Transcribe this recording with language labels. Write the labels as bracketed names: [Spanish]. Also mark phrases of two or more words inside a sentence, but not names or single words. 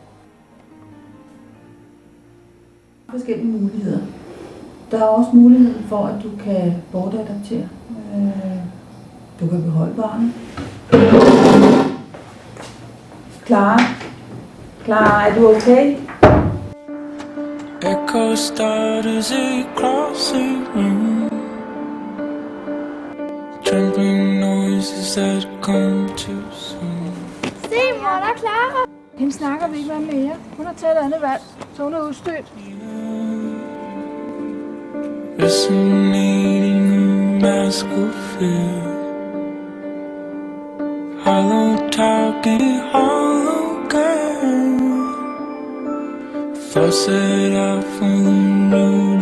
[Danish] Forskellige muligheder. Der er også mulighed for, at du kan bortadoptere. Du kan beholde barnet. Clara, er du okay? [English] Echo starters across the room, trembling noises that come too soon. [Danish] Se, mor, der er Clara. Hende snakker vi ikke med mere. Hun har taget et andet valg, så hun er udstødt. [English] Resonating a mask of fear, hollow talking, hollow girl. Thoughts that I from the